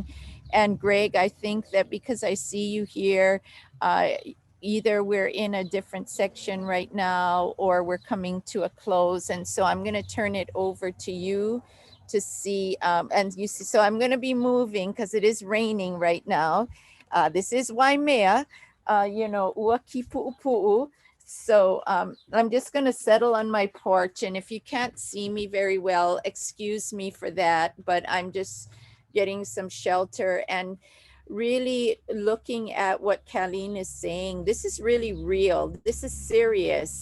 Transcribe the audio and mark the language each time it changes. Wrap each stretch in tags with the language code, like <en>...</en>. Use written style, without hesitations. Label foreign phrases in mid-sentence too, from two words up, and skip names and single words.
<en>And Greg, I think that because I see you here, either we're in a different section right now or we're coming to a close. And so I'm going to turn it over to you to see, and you see, so I'm going to be moving because it is raining right now. This is Waimea, you know,</en> <haw>ua ki pu'upu'u.</haw> <en>So I'm just going to settle on my porch. And if you can't see me very well, excuse me for that. But I'm just getting some shelter and really looking at what Caleen is saying. This is really real. This is serious.</en>